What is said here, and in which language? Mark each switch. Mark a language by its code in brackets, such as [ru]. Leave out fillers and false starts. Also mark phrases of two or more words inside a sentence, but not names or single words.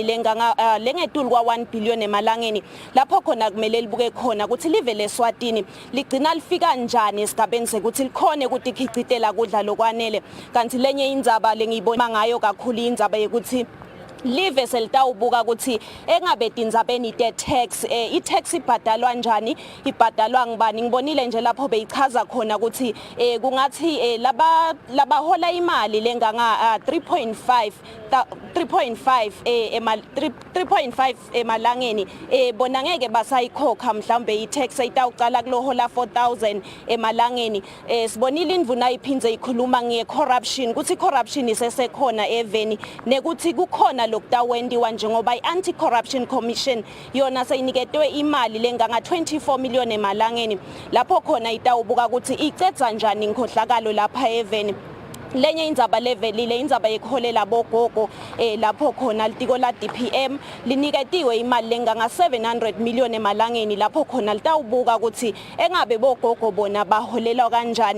[ss] lenganga lengetulu kwa 1 billion emalangeni lapho khona kumele libuke khona ukuthi live leSwatini ligcina lifika njani esigabeni sekuthi likhone ukuthi ikhicitela kudla lokwanele kanti lenye indzaba lengiyibona ngayo kakhulu indzaba yokuthi live selitawubuka ukuthi engabe tindzabeni te-tax i-tax ibhadalwa njani ibhadalwa ngibani ngibonile nje lapho beyichaza khona ukuthi kungathi laba hola imali lenganga 3.5 emalangeni bona ngeke basayikhokha mhlambe i-tax itawucala kulohola 4,000 emalangeni sibonile indvuna iphindze ikhuluma nge-corruption ukuthi i-corruption isesekhona eveni nekuthi kukhona lokutawendiwa njengoba i-Anti-Corruption Commission yona seyiniketwe imali lenganga 24 million emalangeni lapho khona itawubuka ukuthi icetha njani inkhohlakalo lapha eveni. Lenye indzaba levelile indzaba yekuholela bogogo lapho khona litiko la DPM liniketiwe imali lenganga 700 million emalangeni lapho khona litawubuka ukuthi engabe bogogo bona baholela kanjani.